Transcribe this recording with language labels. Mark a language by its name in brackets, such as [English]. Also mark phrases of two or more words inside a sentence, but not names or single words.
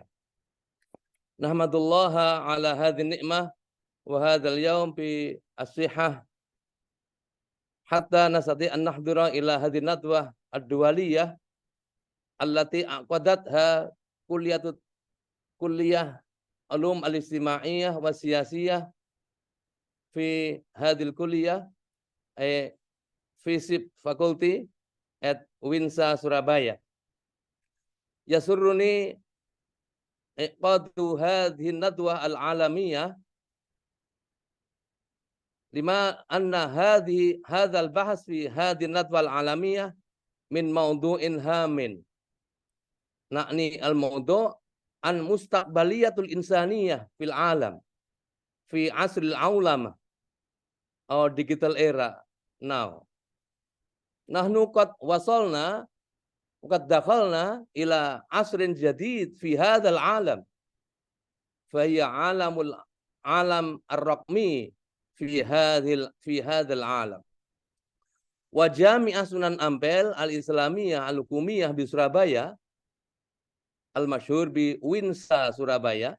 [Arabic] نحمد الله على هذه النعمة وهذا اليوم بالصحة حتى نستطيع أن نحضر إلى هذه الندوة الدولية التي عقدتها كلية العلوم الاجتماعية والسياسية في هذه الكلية [English] FISIP faculty at UINSA Surabaya. [Arabic] يسرني انعقاد هذه الندوة العالمية لما أن هذا البحث في هذه الندوة العالمية من موضوع هام. نعني الموضوع عن مستقبلية الإنسانية في العالم في عصر العولمة [English] or digital era now. [Arabic] نحن قد وصلنا قد دخلنا إلى عصر جديد في هذا العالم. فهي عالم الرقمي في هذا العالم. وجامعة سونن أمبيل الإسلامية الحكومية di Surabaya المشهور بـ UINSA Surabaya.